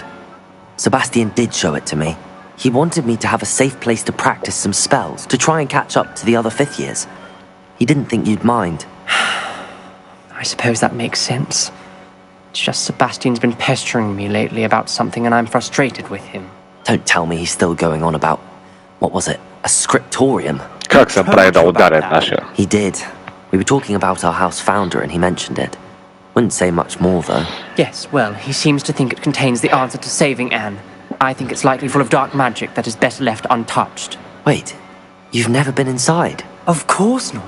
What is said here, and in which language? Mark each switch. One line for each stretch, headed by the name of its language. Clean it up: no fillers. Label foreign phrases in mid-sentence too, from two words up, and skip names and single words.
English: Sebastian did show it to me. He wanted me to have a safe place to practice some spells, to try and catch up to the other fifth years. He didn't think you'd mind. I suppose that makes sense. It's just Sebastian's been pestering me lately about something and I'm frustrated with him. Don't tell me he's still going on about, what was it, a scriptorium?
Bulgarian: Как съм прави да ударя нашия?
English: He did. We were talking about our house founder and he mentioned it. Wouldn't say much more, though. Yes, well, he seems to think it contains the answer to saving Anne. I think it's likely full of dark magic that is best left untouched. Wait, you've never been inside? Of course not.